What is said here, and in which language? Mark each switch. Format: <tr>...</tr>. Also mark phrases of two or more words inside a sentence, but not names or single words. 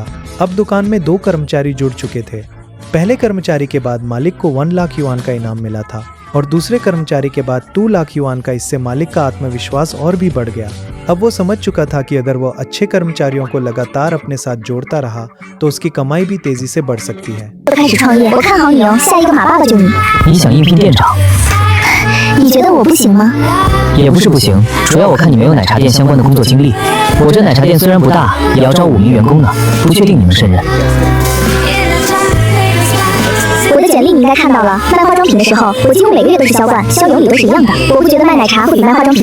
<hi>अब दुकान में 2 कर्मचारी जुड़ चुके थे। पहले कर्मचारी के बाद मालिक को 1 लाख युआन का इनाम मिला था और दूसरे कर्मचारी के बाद 2 लाख युआन का। इससे मालिक का आत्मविश्वास और भी बढ़ गया। अब वो समझ चुका था कि अगर वो अच्छे कर्मचारियों को लगातार अपने साथ जोड़ता रहा तो उसकी कमाई भी तेजी से बढ़ सकती है।</hi> <zh>也不是不行，主要我看你没有奶茶店相关的工作经历。我这奶茶店虽然不大，也要招5名员工呢，不确定你们胜任。我的简历你应该看到了，卖化妆品的时候，我几乎每个月都是销冠，销有理都是一样的。我不觉得卖奶茶会比卖化妆品难。</zh>